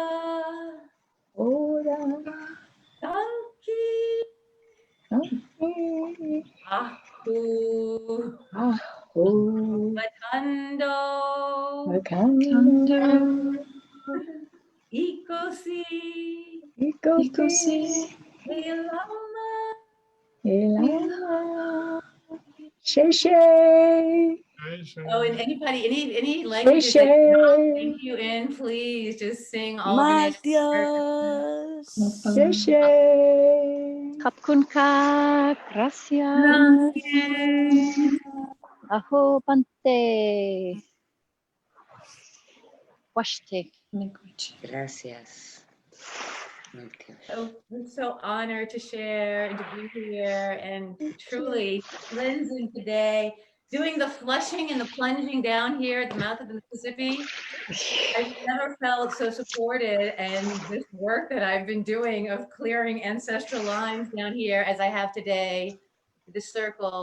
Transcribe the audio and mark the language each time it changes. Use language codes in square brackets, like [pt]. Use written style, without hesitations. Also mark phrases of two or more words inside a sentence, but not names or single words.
[zh] Danki, Aku, Batando, Ikosi, Elama, Sheshe. [en] Oh, and anybody, any languages that you don't thank you in, please just sing all the native [es] Gracias. [zh] Sheshe. Kapkunka. Gracias. Aho Pante. [lkt] Washte. [es] Gracias. [en] So we're so honored to share and to be here and truly cleansing today, doing the flushing and the plunging down here at the mouth of the Mississippi. I've never felt so supported, and this work that I've been doing of clearing ancestral lines down here as I have today, the circle.